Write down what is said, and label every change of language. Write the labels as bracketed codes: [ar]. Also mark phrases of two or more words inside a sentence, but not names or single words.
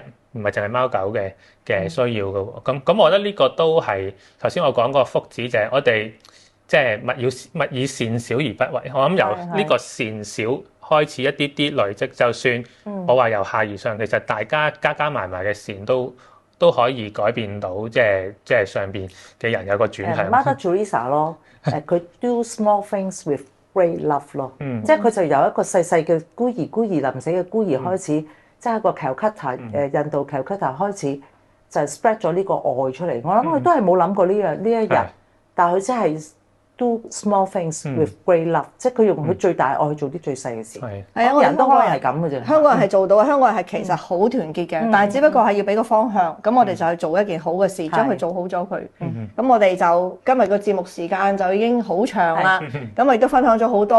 [yue] 唔係淨係貓狗嘅需要嘅喎，咁我覺得呢個都係頭先我講個福祉，就係我哋即係勿以善小而不為。我諗由呢個善小開始一啲啲累積，就算我話由下而上，其實大家加埋嘅善都可以改變到，即係上邊嘅人有個轉向。 Mother Teresa 咯，佢 [en] do small things with great love [yue] 咯，即係佢就由一個細細嘅孤兒臨死嘅孤兒開始。即係個 Calcutta 印度 Calcutta 開始就 spread 咗呢個愛出嚟。我諗佢都係冇諗過呢一日，但係佢真係 [en] do small things with great love， [yue] 即係佢用佢最大愛去做啲最細嘅事。係啊，人都可能係咁嘅啫。香港人係做到，香港人係其實好團結嘅，但係只不過係要俾個方向。咁我哋就去做一件好嘅事，將佢做好咗佢。咁我哋就今日個節目時間就已經好長啦。咁我亦都分享咗好多。